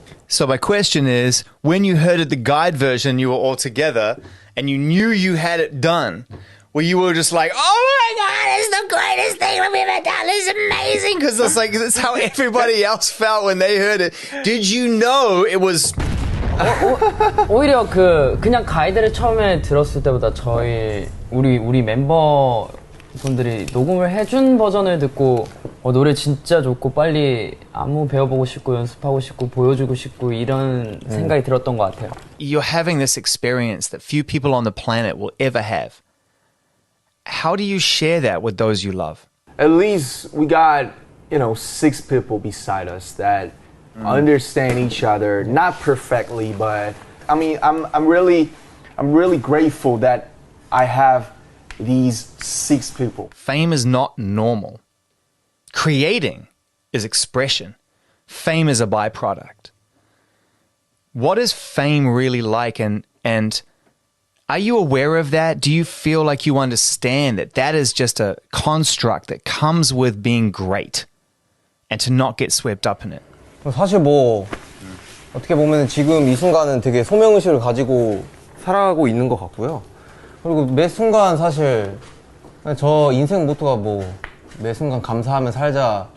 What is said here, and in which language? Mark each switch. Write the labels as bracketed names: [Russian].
[English] So my question is, when you heard the guide version, you were all together, and you knew you had it done, where you were just like, oh my God, it's the greatest thing we've ever done. It's amazing. Because it's like, that's how everybody else felt when they heard it. Did you know it was... [Korean] 오히려 그냥 가이드를 처음에 들었을 때보다 우리 멤버 분들이 녹음을 해준 버전을 듣고 노래 진짜 좋고 빨리 안무 배워보고 싶고 연습하고 싶고 보여주고 싶고 이런 생각이 들었던 것 같아요. [English] You're having this experience that few people on the planet will ever have. How do you share that with those you love? At least we got, 6 people beside us that understand each other, not perfectly, but I mean, I'm really grateful that I have these 6 people. Fame is not normal. Creating is expression. Fame is a byproduct. What is fame really like, and are you aware of that? Do you feel like you understand that that is just a construct that comes with being great and to not get swept up in it? [Korean] 사실 어떻게 보면 지금 이 순간은 되게 소명의식을 가지고 살아가고 있는 것 같고요. 그리고 매 순간 사실 저 인생 모토가 매 순간 감사하며 살자.